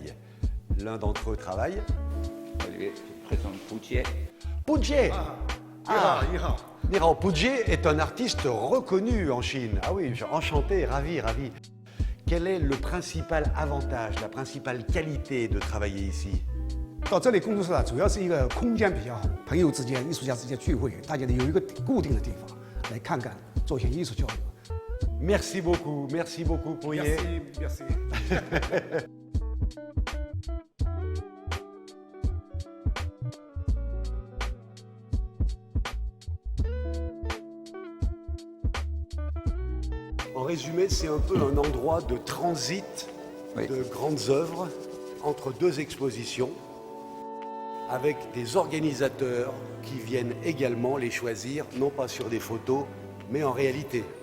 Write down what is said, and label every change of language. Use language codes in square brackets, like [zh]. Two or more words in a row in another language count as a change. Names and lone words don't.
[fr] L'un d'entre eux travaille. Olivier, je présente Pujié. Pujié. Ah. Nihao. Pujié est un artiste reconnu en Chine. Ah oui, enchanté, ravi. Quel est le principal avantage, la principale qualité de travailler ici? [zh] 到这里工作室主要是一个空间比较好，朋友之间、艺术家之间聚会，大家有一个固定的地方来看看，做一些艺术交流。 [fr] Merci beaucoup, Pujié. Merci. En résumé, c'est un peu un endroit de transit de grandes œuvres entre deux expositions, avec des organisateurs qui viennent également les choisir, non pas sur des photos, mais en réalité.